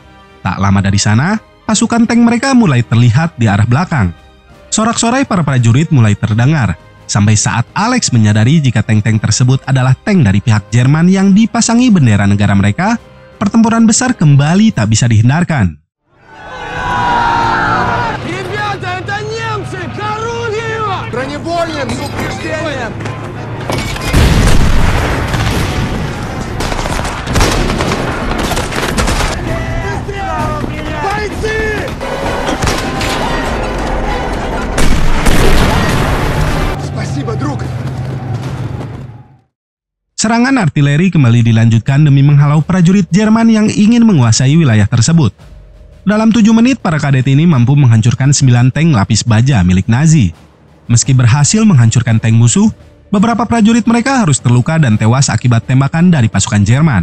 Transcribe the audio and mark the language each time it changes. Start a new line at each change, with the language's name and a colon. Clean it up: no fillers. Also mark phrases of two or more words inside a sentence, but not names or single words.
Indonesian: Tak lama dari sana, pasukan tank mereka mulai terlihat di arah belakang. Sorak-sorai para prajurit mulai terdengar, sampai saat Alex menyadari jika tank-tank tersebut adalah tank dari pihak Jerman yang dipasangi bendera negara mereka, pertempuran besar kembali tak bisa dihindarkan.
Russian: Ребята, это немцы! К орудию! Бронебойным с упреждением! Бойцы! Спасибо, друг!
Indonesian: Serangan artileri kembali dilanjutkan demi menghalau prajurit Jerman yang ingin menguasai wilayah tersebut. Dalam 7 menit, para kadet ini mampu menghancurkan 9 tank lapis baja milik Nazi. Meski berhasil menghancurkan tank musuh, beberapa prajurit mereka harus terluka dan tewas akibat tembakan dari pasukan Jerman.